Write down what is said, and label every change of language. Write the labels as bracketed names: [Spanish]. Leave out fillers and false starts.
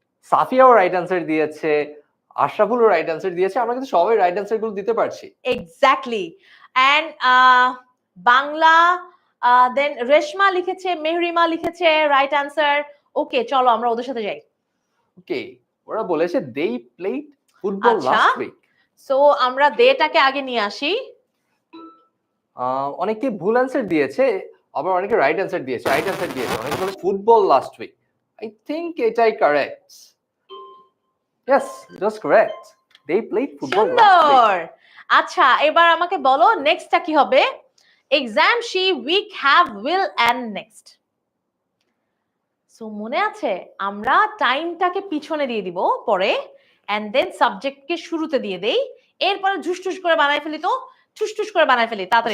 [Bangla] সাফিয়াও right answer দিয়েছে, আশরাফুলও right answer দিয়েছে, আমরা কিন্তু সবাই রাইট অ্যান্সার গুলো দিতে পারছি। [English] Exactly. [Bangla] এন্ড বাংলা, দেন রেশমা লিখেছে, মেহরিমা লিখেছে রাইট অ্যান্সার। ওকে চলো আমরা ওদের সাথে যাই। [English] okay, [Bangla] ওরা বলেছে [English] they played football last week. [Bangla] So আমরা দেটাকে আগে নিয়ে আসি। অনেকে ভুল অ্যান্সার দিয়েছে, আবার অনেকে রাইট অ্যান্সার দিয়েছে, অনেকে বলে football last week. [English] I think [Bangla] এটাই correct. [English] Yes, just correct, they played football last week. [Bangla] আচ্ছা এবার আমাকে বলো নেক্সটটা কি হবে। Exam, she, week, have, will and next. So মনে আছে আমরা টাইমটাকে পিছনে দিয়ে দিব পরে, এন্ড দেন সাবজেক্টকে শুরুতে দিয়ে দেই, এরপরে ঝুসঠুস করে বানাই ফেলি, তো ঠুসঠুস করে বানাই ফেলি তাড়াতাড়ি।